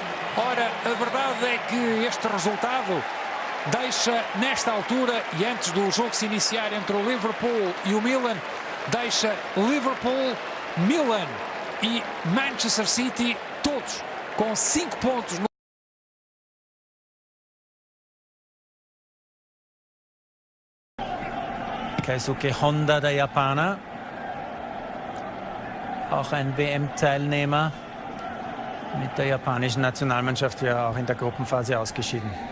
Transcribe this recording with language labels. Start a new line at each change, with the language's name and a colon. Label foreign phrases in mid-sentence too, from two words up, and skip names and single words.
Portuguese: Ora, a verdade é que este resultado deixa, nesta altura e antes do jogo se iniciar entre o Liverpool e o Milan, deixa Liverpool, Milan e Manchester City todos com 5 pontos.
German: Keisuke Honda, der Japaner, auch ein WM-Teilnehmer, mit der japanischen Nationalmannschaft ja auch in der Gruppenphase ausgeschieden.